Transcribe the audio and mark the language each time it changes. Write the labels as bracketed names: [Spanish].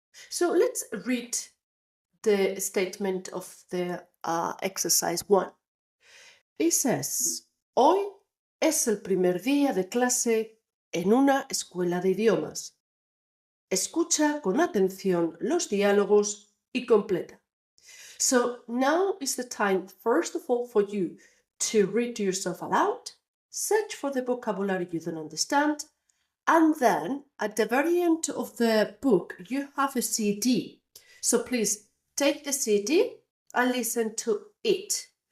[English] So let's read the statement of the exercise 1. It says, [Spanish] hoy es el primer día de clase en una escuela de idiomas. Escucha con atención los diálogos y completa. [English] So now is the time, first of all, for you to read to yourself aloud, search for the vocabulary you don't understand, and then at the very end of the book, you have a CD. So please take the CD and listen to it.